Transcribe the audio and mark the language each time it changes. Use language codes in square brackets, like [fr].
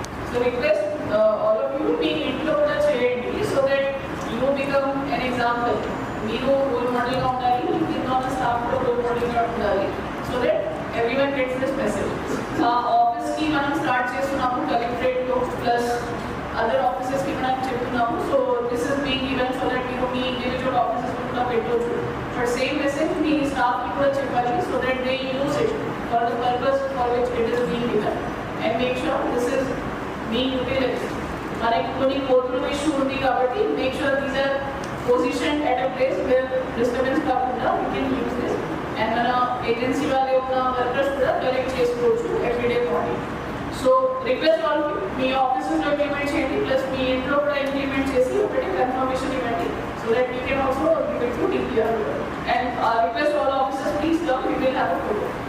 [en] So request all of you be included [te] చేయండి [en] so that you become an example. [te] మీరు role model గా ఉండాలి, కింద ఉన్న స్టాఫ్ కూడా రోల్ మోడల్ గా ఉండాలి [en] so that everyone gets this message. [te] Office కి మనం స్టార్ట్ చేస్తున్నాము కలెక్టరేట్ లో ప్లస్ అదర్ ఆఫీసెస్ కి మనం చెప్తున్నాము. [en] so this is being given so that [te] మీరు మీ ఇండివిజువల్ ఆఫీసెస్ కూడా పెట్టవచ్చు. [en] but same message [te] మీ staff కి కూడా చెప్పాలి [en] so that they use it for the purpose for which it is being given and make sure this is being utilized. [te] మనకి కొన్ని కోర్టుల issue ఉంది కాబట్టి [en] make sure these are positioned at a place where disturbance [te] కాకుండా [en] we can use this and [te] మన agency వాళ్ళ యొక్క workers కూడా కలెక్ట్ చేసుకోవచ్చు everyday morning. [en] so request all [te] మీ ఆఫీసెస్లో ఇంప్లిమెంట్ చేయండి ప్లస్ మీ ఇంట్లో కూడా ఇంప్లిమెంట్ చేసి ఒకటి కన్ఫర్మేషన్ ఇవ్వండి [en] So that we can also give it to DPR and request all officers please come, we will have a photo.